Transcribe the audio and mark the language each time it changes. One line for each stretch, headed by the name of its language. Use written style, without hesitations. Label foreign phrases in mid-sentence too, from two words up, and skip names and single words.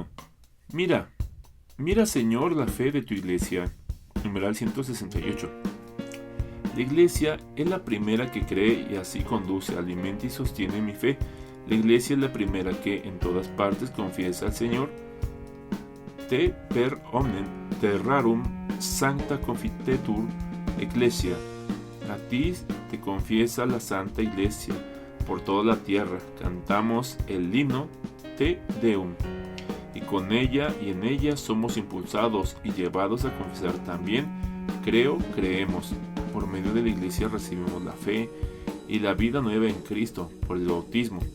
Spanish: Mira, Señor, la fe de tu Iglesia. Numeral 168. La Iglesia es la primera que cree y así conduce, alimenta y sostiene mi fe. La Iglesia es la primera que en todas partes confiesa al Señor.
Latin: Te per omnem terrarum sancta confitetur Ecclesia.
Spanish: A ti te confiesa la Santa Iglesia por toda la tierra. Cantamos el himno Te Deum, y con ella y en ella somos impulsados y llevados a confesar también creo, creemos. Por medio de la Iglesia recibimos la fe y la vida nueva en Cristo por el bautismo.